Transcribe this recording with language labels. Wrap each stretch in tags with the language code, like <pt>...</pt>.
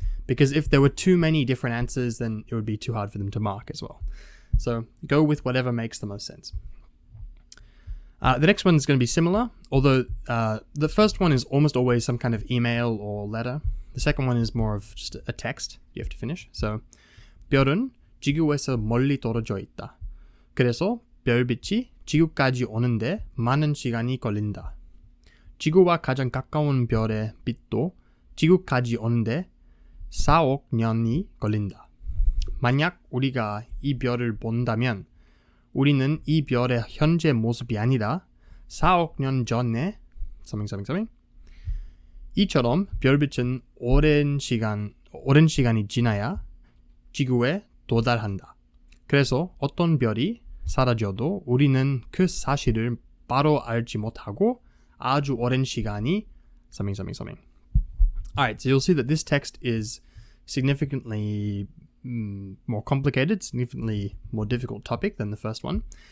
<en>Because if there were too many different answers, then it would be too hard for them to mark as well. So go with whatever makes the most sense. The next one is going to be similar, although the first one is almost always some kind of email or letter. The second one is more of just a text you have to finish.</en> <ko>So, 별은 지구에서 멀리 떨어져 있다. 그래서 별빛이 지구까지 오는데 많은 시간이 걸린다. 지구와 가장 가까운 별의 빛도 지구까지 오는데 4억 년이 걸린다. 만약 우리가 이 별을 본다면 우리는 이 별의 현재 모습이 아니라 4억 년 전에 이처럼 별빛은 오랜 시간이 지나야 지구에 도달한다. 그래서 어떤 별이 사라져도 우리는 그 사실을 바로 알지 못하고 아주 오랜 시간이</ko> <en>Alright, so you'll see that this text is significantly more complicated, significantly more difficult topic than the first one.</en>